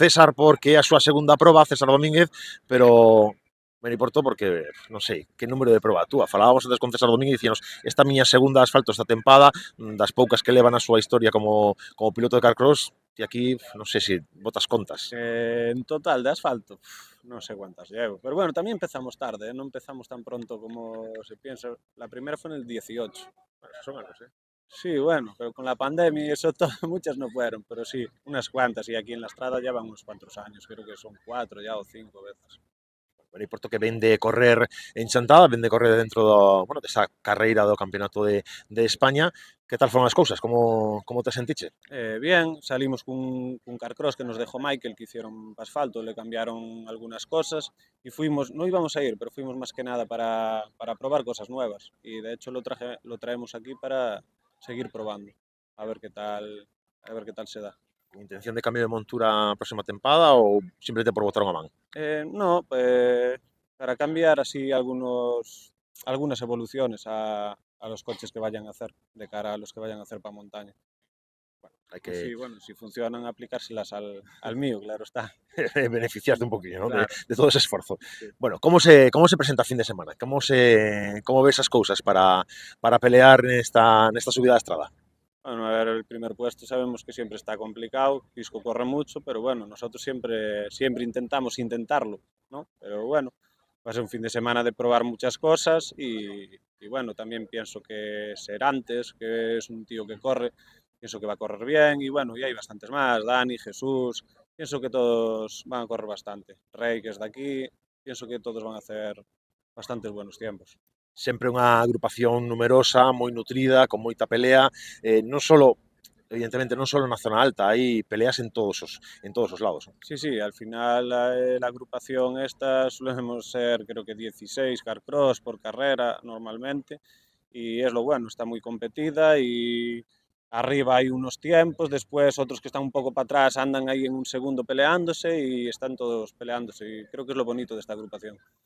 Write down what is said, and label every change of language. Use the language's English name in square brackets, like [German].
[Galician] César, porque é a súa segunda proba, César Domínguez, pero me importou porque, non sei, que número de proba túa. Falábamos antes con César Domínguez e dicíanos esta miña segunda asfalto esta tempada, das poucas que levan a súa historia como piloto de Carcross, e aquí non sei se botas contas. [Spanish] En total de asfalto, [Galician] non sei [Spanish] cuántas llevo. Pero bueno, también empezamos tarde, non empezamos tan pronto como se piensa. La primera fue en el 18. [Galician] Bueno, son anos, [Spanish] Sí, bueno, pero con la pandemia y eso todo, muchas no fueron, pero sí, unas cuantas. Y aquí en la Estrada ya van unos cuantos años, creo que son 4 ya o 5 veces. [Galician] Bueno, Porto que ven de correr en Chantada, ven de correr dentro desa carreira do Campeonato de España. Que tal foron as cousas? Como te sentiche? [Spanish] Bien, salimos cun Carcross que nos dejó Michael, que hicieron asfalto, le cambiaron algunas cosas y fuimos, no íbamos a ir, pero fuimos más que nada para probar cosas nuevas. Y de hecho lo traemos aquí para seguir probando, a ver qué tal se da. [Galician] Con intención de cambio de montura a próxima tempada ou simplemente por botar unha man? [Spanish] No, para cambiar así algunas evoluciones a los coches que vayan a hacer, de cara a los que vayan a hacer para montaña. [Galician] Hai [Spanish] Y [Galician] que [Spanish] sí, bueno, si funcionan, aplicárselas al mío, claro está. [Galician] beneficiarte un poquinho, ¿no? [Spanish] Claro. [Galician] De todo ese esforzo. [Spanish] Sí. [Galician] Bueno, como se presenta a fin de semana? Como ves as cousas para pelear nesta subida da estrada? [Spanish] Bueno, a ver, el primer puesto sabemos que siempre está complicado, Pisco corre mucho, pero bueno, nosotros siempre intentamos intentarlo, ¿no? Pero bueno, va a ser un fin de semana de probar muchas cosas y bueno, también pienso que Serantes, que es un tío que corre, pienso que va a correr bien y bueno, y hay bastantes más, Dani, Jesús, pienso que todos van a correr bastante. Rey, que es de aquí, pienso que todos van a hacer bastantes buenos tiempos. [Galician] Sempre unha agrupación numerosa, moi nutrida, con moita pelea, non solo, evidentemente, non solo na zona alta, hai peleas en todos os lados. [Spanish] Sí, sí, al final la agrupación esta solemos ser creo que 16 Carcross por carrera normalmente y es lo bueno, está muy competida y arriba hay unos tiempos, después otros que están un poco para atrás andan ahí en un segundo peleándose y están todos peleándose y creo que es lo bonito de esta agrupación.